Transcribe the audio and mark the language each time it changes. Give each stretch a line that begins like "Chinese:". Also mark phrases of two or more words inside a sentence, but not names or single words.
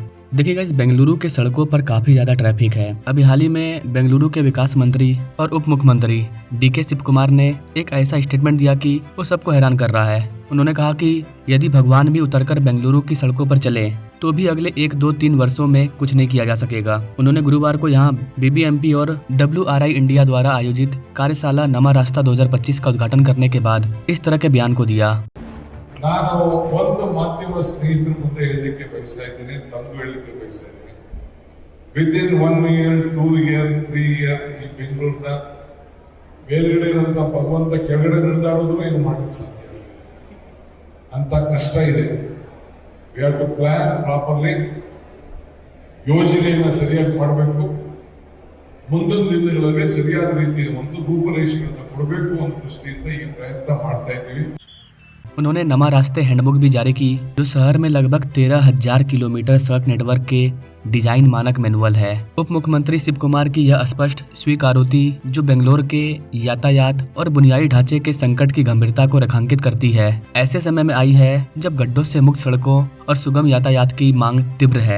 Hindi: देखिएगा, इस बेंगलुरु के सड़कों पर काफी ज्यादा ट्रैफिक है। अभी हाल ही में बेंगलुरु के विकास मंत्री और उप मुख्यमंत्री DK शिवकुमार ने एक ऐसा स्टेटमेंट दिया कि वो सबको हैरान कर रहा है। उन्होंने कहा कि यदि भगवान भी उतरकर बेंगलुरु की सड़कों पर चले तो भी अगले 1, 2, 3 वर्षों में कुछ नहीं किया जा सकेगा। उन्होंने गुरुवार को यहाँ BBMP और WRI इंडिया द्वारा आयोजित कार्यशाला नमा रास्ता 2025 का उद्घाटन करने के बाद इस तरह के बयान को दिया।
Kannada: ನಾನು ಒಂದು ಮಾಧ್ಯಮ ಸ್ನೇಹಿತರ ಮುಂದೆ ಹೇಳಲಿಕ್ಕೆ ಬಯಸ್ತಾ ಇದ್ದೇನೆ, ತಮಗೂ ಹೇಳಲಿಕ್ಕೆ ಬಯಸ್ತಾ ಇದ್ದೇನೆ.
English: within 1 year, 2 year, 3 year
Kannada: ಈ ಬೆಂಗಳೂರಿನ ಮೇಲ್ಗಡೆ ಇರುವಂತ ಭಗವಂತ ಕೆಳಗಡೆ ನಡೆದಾಡೋದು ಏನು ಮಾಡಲಿಕ್ಕೆ ಸಾಧ್ಯ ಅಂತ ಕಷ್ಟ ಇದೆ.
English: we have to plan properly.
Kannada: ಯೋಜನೆಯನ್ನು ಸರಿಯಾಗಿ ಮಾಡಬೇಕು. ಮುಂದಿನ ದಿನಗಳಲ್ಲಿ ಸರಿಯಾದ ರೀತಿಯ ಒಂದು ರೂಪರೇಷೆಗಳನ್ನು ಕೊಡಬೇಕು ಅನ್ನೋ ದೃಷ್ಟಿಯಿಂದ ಈ ಪ್ರಯತ್ನ ಮಾಡ್ತಾ ಇದ್ದೀವಿ।
Hindi: उन्होंने नमा रास्ते हैंडबुक भी जारी की, जो शहर में लगभग 13,000 किलोमीटर सड़क नेटवर्क के डिजाइन मानक मैनुअल है। उप मुख्यमंत्री शिव कुमार की यह स्पष्ट स्वीकारोक्ति जो बेंगलोर के यातायात और बुनियादी ढांचे के संकट की गंभीरता को रेखांकित करती है, ऐसे समय में आई है जब गड्ढों से मुक्त सड़कों और सुगम यातायात की मांग तीव्र है।